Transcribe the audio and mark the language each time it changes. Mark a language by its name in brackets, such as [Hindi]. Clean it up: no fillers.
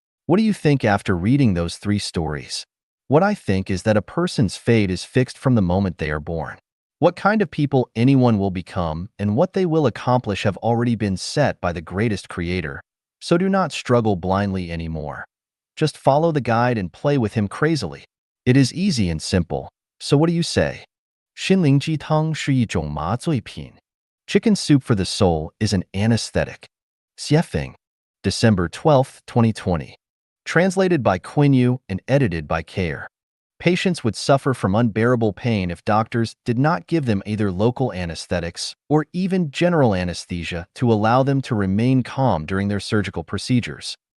[English] What do you think after reading those 3 stories? What I think is that a person's fate is fixed from the moment they are born. What kind of people anyone will become and what they will accomplish have already been set by the greatest creator, so do not struggle blindly anymore. Just follow the guide and play with him crazily. It is easy and simple, so what do you say? [Chinese] 心灵鸡汤是一种麻醉品. [English] Chicken soup for the soul is an anesthetic. Xiefeng, December 12, 2020. Translated by Quinn Yu and edited by Kair. Patients would suffer from unbearable pain if doctors did not give them either local anesthetics or even general anesthesia to allow them to remain calm during their surgical procedures.